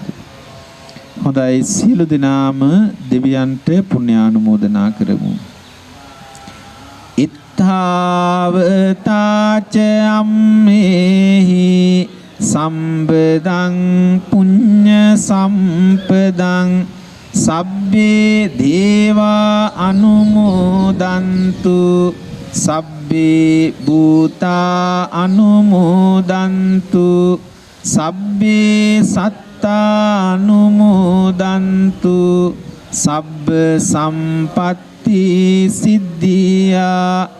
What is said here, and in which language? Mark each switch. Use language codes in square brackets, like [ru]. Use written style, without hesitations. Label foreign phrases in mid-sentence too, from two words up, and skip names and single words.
[si] හොඳයි, සියලු දෙනාම දෙවියන්ට පුණ්‍යානුමෝදනා කරමු. [pi] ඉත්තාවතාච අම්මේහි සම්බදං පුඤ්ඤ සම්පදං සබ්බේ දේවා අනුමෝදන්තු සබ්බේ භූතා අනුමෝදන්තු සබ්බේ සත්තා අනුමෝදන්තු සබ්බ සම්පත්ති සිද්ධියා